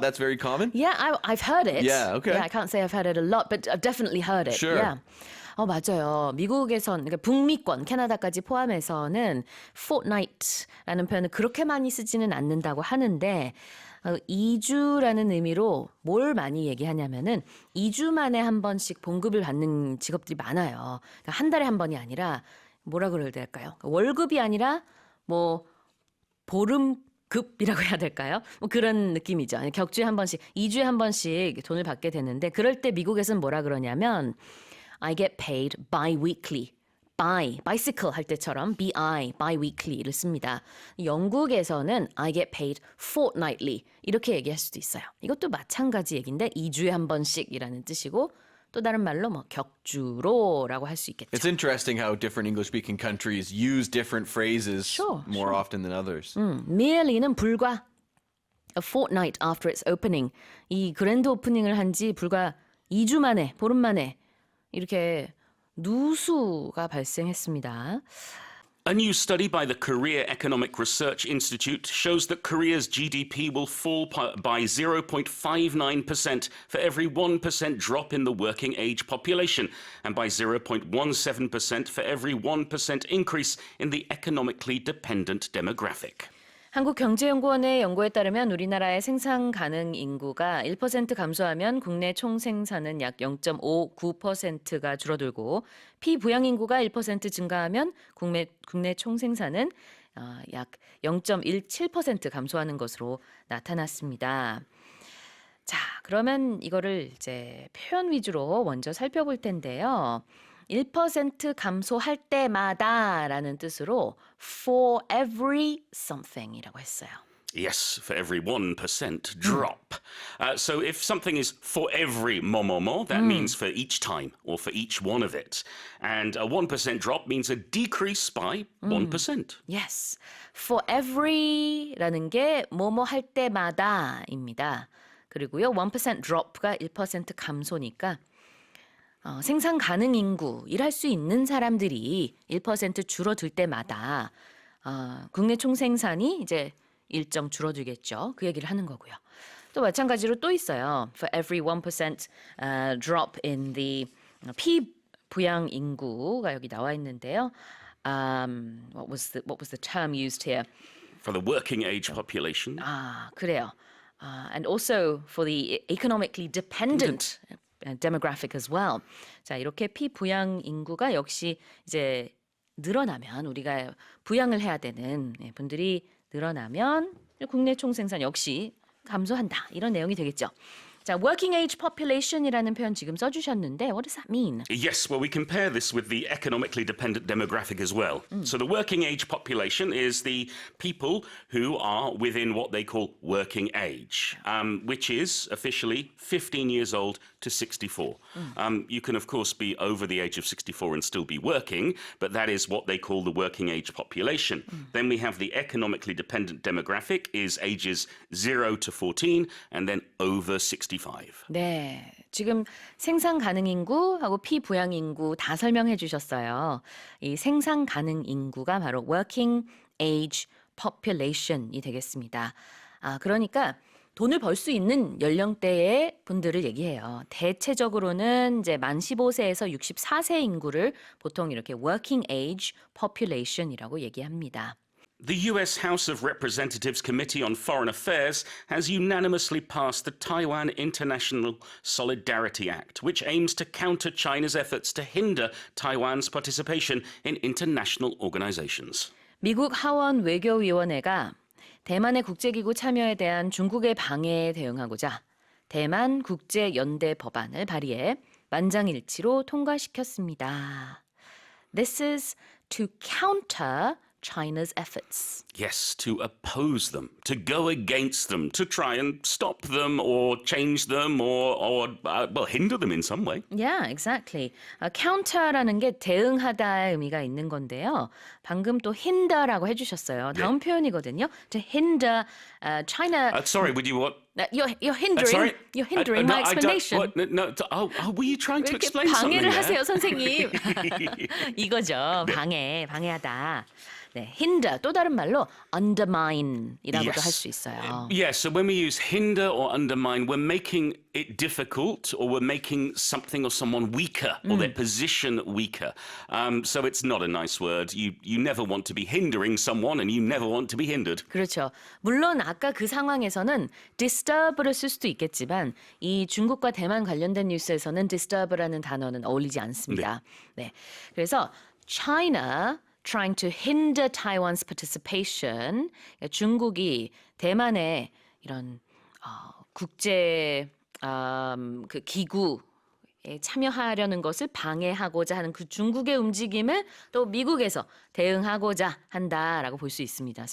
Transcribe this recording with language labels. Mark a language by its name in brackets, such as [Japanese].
[English] That's very common? Yeah, I've heard it. Yeah, okay. Yeah, I can't say I've heard it a lot, but I've definitely heard it. Sure. [Korean] Yeah. 맞아요. 미국에선 그러니까 북미권, 캐나다까지 포함해서는 fortnight라는 표현을 그렇게 많이 쓰지는 않는다고 하는데 2주라는 의미로 뭘 많이 얘기하냐면은 2주 만에 한 번씩 봉급을 받는 직업들이 많아요. 그러니까 한 달에 한 번이 아니라 뭐라 그래야 될까요? 월급이 아니라 뭐 보름급이라고 해야 될까요? 뭐 그런 느낌이죠. 격주에 한 번씩, 2주에 한 번씩 돈을 받게 되는데 그럴 때 미국에서는 뭐라 그러냐면 [English] I get paid bi-weekly. [Korean] bicycle 할 때처럼 bi-weekly를 씁니다. 영국에서는 [English] I get paid fortnightly [Korean] 이렇게 얘기할 수도 있어요. 이것도 마찬가지 얘기인데 2주에 한 번씩이라는 뜻이고 또 다른 말로 뭐 격주로라고 할 수 있겠죠. [English] It's interesting how different English-speaking countries use different phrases Sure, more often than others. merely는 [Korean] 불과 [English] a fortnight after its opening. [Korean] 이 그랜드 오프닝을 한 지 불과 2주 만에, 보름 만에 이렇게 누수가 발생했습니다. [English] A new study by the Korea Economic Research Institute shows that Korea's GDP will fall by 0.59% for every 1% drop in the working age population and by 0.17% for every 1% increase in the economically dependent demographic. [Korean] 한국경제연구원의 연구에 따르면 우리나라의 생산 가능 인구가 1% 감소하면 국내 총생산은 약 0.59%가 줄어들고 피부양 인구가 1% 증가하면 국내 총생산은 약 0.17% 감소하는 것으로 나타났습니다. 자, 그러면 이거를 이제 표현 위주로 먼저 살펴볼 텐데요. 1% 감소할 때마다라는 뜻으로 for every something이라고 했어요. [English] Yes, for every 1% drop. So if something is for every more, that means for each time or for each one of it. And a 1% drop means a decrease by 1%. Yes. [Korean] For every라는 게 뭐뭐 할 때마다입니다. 그리고요. 1% drop가 1% 감소니까 생산 가능 인구, 일할 수 있는 사람들이 1% 줄어들 때마다 국내 총생산이 이제 일정 줄어들겠죠. 그 얘기를 하는 거고요. 또 마찬가지로 또 있어요. [English] For every 1% drop in the [Korean] 피부양 인구가 여기 나와 있는데요. [English] What was the term used here? For the working age population. [Korean] 그래요. [English] And also for the economically dependent demographic as well. [Korean] 자, 이렇게 피부양 인구가 역시 이제 늘어나면 우리가 부양을 해야 되는 분들이 늘어나면 국내 총생산 역시 감소한다. 이런 내용이 되겠죠. 자, working age population이라는 표현 지금 써주셨는데 [English] what does that mean? Yes, well, we compare this with the economically dependent demographic as well. So the working age population is the people who are within what they call working age, which is officially 15 years old to 64. You can, of course, be over the age of 64 and still be working, but that is what they call the working age population. Then we have the economically dependent demographic is ages 0 to 14 and then over 65. [Korean] 네, 지금 생산 가능 인구하고 피부양 인구 다 설명해 주셨어요. 이 생산 가능 인구가 바로 working age population이 되겠습니다. 그러니까 돈을 벌 수 있는 연령대의 분들을 얘기해요. 대체적으로는 이제 만 15세에서 64세 인구를 보통 이렇게 working age population이라고 얘기합니다. [English] The US House of Representatives Committee on Foreign Affairs has unanimously passed the Taiwan International Solidarity Act, which aims to counter China's efforts to hinder Taiwan's participation in international organizations. [Korean] 미국 하원 외교위원회가 대만의 국제기구 참여에 대한 중국의 방해에 대응하고자 대만 국제연대 법안을 발의해 만장일치로 통과시켰습니다. [English] This is to counter China's efforts. Yes, to oppose them, to go against them, to try and stop them or change them or hinder them in some way. Yeah, exactly. [Korean] counter라는 게 대응하다의 의미가 있는 건데요. 방금 또 hinder라고 해주셨어요. 다음 표현이거든요. [English] To hinder China. Sorry, would you what? You're hindering. Sorry? You're hindering No, my explanation. Were you trying to [Korean] 왜 이렇게 [English] explain something [Korean] 방해를 [English] there? [Korean] 하세요, 선생님? 이거죠. 방해하다. 네, hinder 또 다른 말로 undermine이라고도 [English] Yes. [Korean] 할 수 있어요. [English] Yes, so when we use hinder or undermine, we're making it difficult or we're making something or someone weaker or their position weaker. So it's not a nice word. You never want to be hindering someone and you never want to be hindered. [Korean] 그렇죠. 물론 아까 그 상황에서는 disturb를 쓸 수도 있겠지만 이 중국과 대만 관련된 뉴스에서는 disturb라는 단어는 어울리지 않습니다. 네. 그래서 [English] China trying to hinder Taiwan's participation. [Korean] 중국이 대만의 이런 국제 그 기구에 참여하려는 것을 방해하고자 하는 그 중국의 움직임을 또 미국에서 대응하고자 한다라고 볼 수 있습니다.